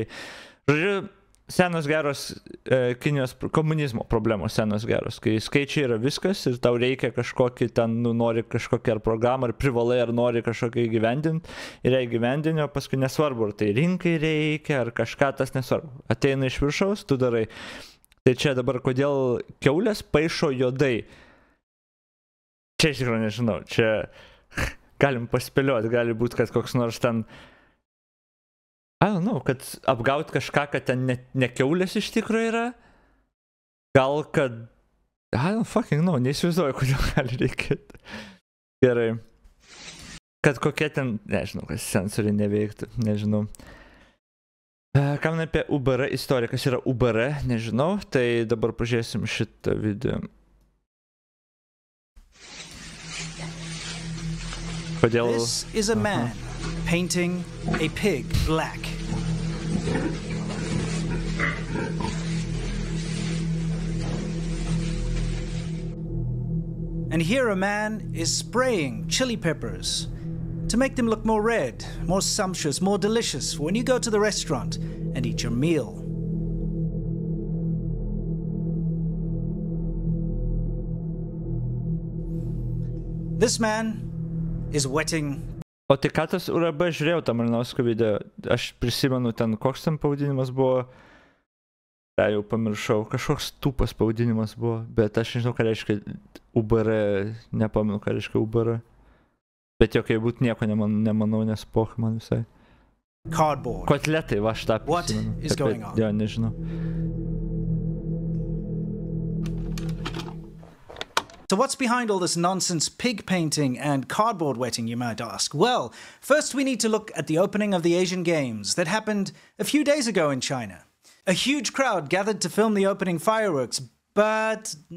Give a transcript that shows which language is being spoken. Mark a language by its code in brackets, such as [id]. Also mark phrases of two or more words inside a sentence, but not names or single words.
[lt] Žodžiu, senos geros Kinijos komunizmo problemos, senos geros, kai skaičiai yra viskas ir tau reikia kažkokį ten, nori kažkokią ar programą, ar privalai, ar nori kažkokią įgyvendinti ir ją įgyvendinio, paskui nesvarbu, ar tai rinkai reikia, ar kažką, tas nesvarbu. Ateina iš viršaus, tu darai. Tai čia dabar kodėl Kiaules paišo juodai. Čia iš tikrųjų nežinau, čia galim paspėlioti, gali būti, kad koks nors ten [en] I don't know, [lt] kad apgaut kažką, kad ten ne Kiaulės iš tikrųjų yra. Gal kad [en] I don't fucking know, [lt] neįsivaizduoju, kodėl gali reikėti. Gerai. Kad kokie ten, nežinau, kas sensoriai neveiktų, nežinau. Ką man apie UBR istoriją, kas yra UBR, nežinau, tai dabar pažiūrėsim šitą video. Kodėl... [en] This is a man painting a pig black. And here a man is spraying chili peppers to make them look more red, more sumptuous, more delicious for when you go to the restaurant and eat your meal. This man is wetting. [lt] O tai ką tas URB žiūrėjau tą Malinausko video, aš prisimenu ten, koks ten pavadinimas buvo, jau pamiršau, kažkoks tūpas pavadinimas buvo, bet aš nežinau, ką reiškia UBR, nepamenu, ką reiškia UBR. Bet jo, kai būt nieko nemanau, nes poch man visai. Cardboard. Kotletai, va, aš tą prisimenu. [en] What is going on? [lt] Jo, nežinau. [en] So what's behind all this nonsense pig painting and cardboard wetting, you might ask? Well, first we need to look at the opening of the Asian Games that happened a few days ago in China. A huge crowd gathered to film the opening fireworks, but...